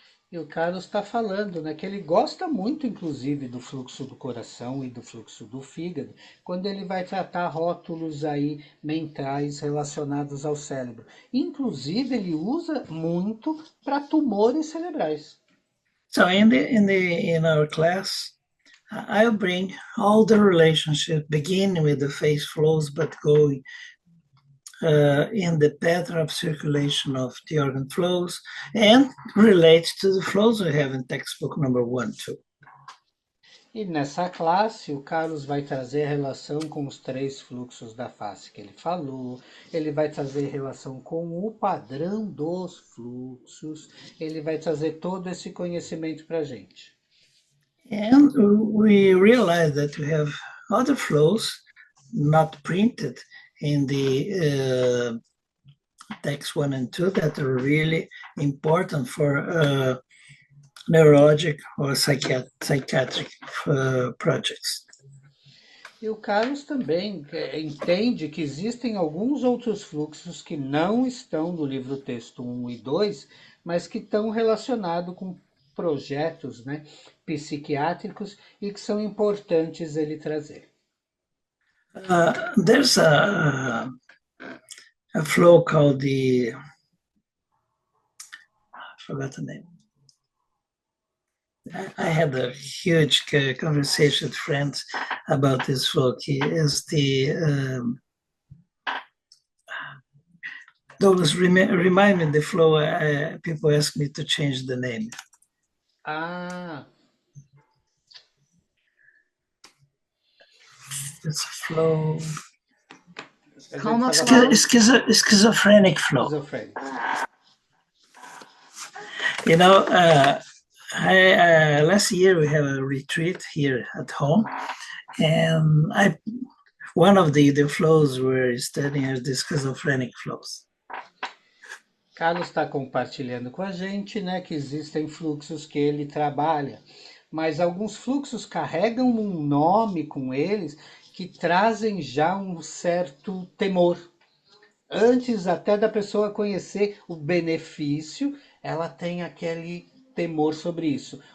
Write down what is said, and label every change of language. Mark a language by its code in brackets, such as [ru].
[pt] E o Carlos está falando, né, que ele gosta muito, inclusive, do fluxo do coração e do fluxo do fígado, quando ele vai tratar rótulos aí mentais relacionados ao cérebro. Inclusive, ele usa muito para tumores cerebrais. [en] So in our class, I'll bring all the relationship, beginning with the phase flows, but going in the pattern of circulation of the organ flows and relates to the flows we have in textbook number 1, 2. [pt] E nessa classe, o Carlos vai trazer relação com os 3 fluxos da face que ele falou, ele vai trazer relação com o padrão dos fluxos, ele vai trazer todo esse conhecimento para a gente. [en] And we realize that we have other flows not printed in the text 1 and 2 that are really important for neurologic or psychiatric projects. [pt] E o Carlos também entende que existem alguns outros fluxos que não estão no livro texto 1 e 2, mas que estão relacionados com projetos, né, psiquiátricos e que são importantes ele trazer. [en] There's a flow called I forgot the name. I had a huge conversation with friends about this flow. Is the Douglas, remind me the flow. People ask me to change the name. It's a flow. Schizophrenic flow. Schizophrenic. You know, last year we have a retreat here at home, and one of the flows we're studying is the schizophrenic flows. [pt] Carlos está compartilhando com a gente, né, que existem fluxos que ele trabalha, mas alguns fluxos carregam um nome com eles que trazem já um certo temor. Antes até da pessoa conhecer o benefício, ela tem aquele temor sobre isso.